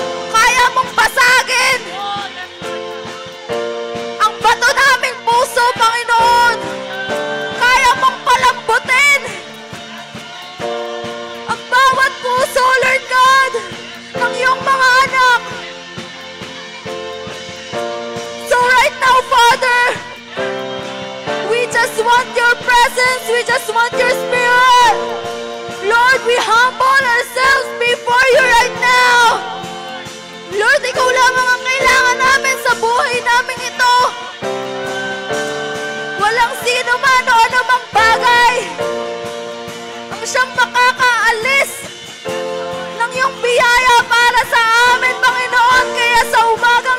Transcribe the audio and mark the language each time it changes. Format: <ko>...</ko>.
<tl>Kaya mong basagin ang bato naming puso, Panginoon. Kaya mong palambutin ang bawat puso, Lord God, ng iyong mga anak.</tl> <en>So right now, Father, we just want your presence, we just want your spirit. Lord, we humble ourselves before you right now.</en> <tl>Lord, ikaw lamang ang kailangan namin sa buhay namin ito. Walang sino man o anumang bagay ang siyang makakaalis ng iyong biyaya para sa amin, Panginoon. Kaya sa umaga,</tl>